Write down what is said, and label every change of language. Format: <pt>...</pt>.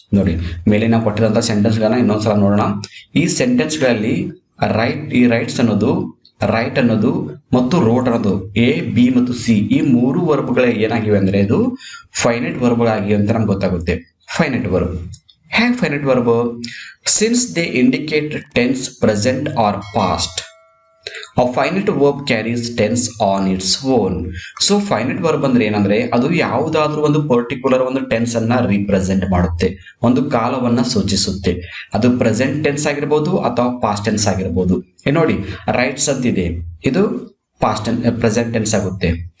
<kn>ನೋಡಿ, ಮೇಲೆ ನಾವು ಕೊಟ್ಟಿರೋಂಥ ಸೆಂಟೆನ್ಸ್ ಗಳನ್ನ ಇನ್ನೊಂದ್ಸಲ ನೋಡೋಣ. ಈ ಸೆಂಟೆನ್ಸ್ ಗಳಲ್ಲಿ ಈ ರೈಟ್ಸ್ ಅನ್ನೋದು, ರೈಟ್ ಅನ್ನೋದು ಮತ್ತು ರೋಟ್ ಅನ್ನೋದು, ಎ, ಬಿ ಮತ್ತು ಸಿ, ಈ 3 ವರ್ಬ್ಗಳು ಏನಾಗಿವೆ ಅಂದ್ರೆ ಇದು ಫೈನೈಟ್ ವರ್ಬ್ಗಳಾಗಿವೆ ಅಂತ ನಮ್ಗೆ ಗೊತ್ತಾಗುತ್ತೆ. ಫೈನೈಟ್ ವರ್ಬ್ ಹೇಗೆ finite verb?</kn> <en>Since they indicate tense present or past. A finite verb carries tense on its own.</en> <kn>So finite verb ಅಂದ್ರೆ ಏನಂದ್ರೆ, ಅದು ಯಾವುದಾದ್ರೂ ಒಂದು ಪರ್ಟಿಕ್ಯುಲರ್ ಒಂದು ಟೆನ್ಸ್ ಅನ್ನ ರಿಪ್ರೆಸೆಂಟ್ ಮಾಡುತ್ತೆ, ಒಂದು ಕಾಲವನ್ನ ಸೂಚಿಸುತ್ತೆ. ಅದು ಪ್ರೆಸೆಂಟ್ ಟೆನ್ಸ್ ಆಗಿರ್ಬೋದು ಅಥವಾ ಪಾಸ್ಟ್ ಟೆನ್ಸ್ ಆಗಿರ್ಬೋದು. ನೋಡಿ, ರೈಟ್ಸ್ ಅಂತಿದೆ, ಇದು ಪ್ರೆಸೆಂಟ್ ಟೆನ್ಸ್ ಆಗುತ್ತೆ.</kn>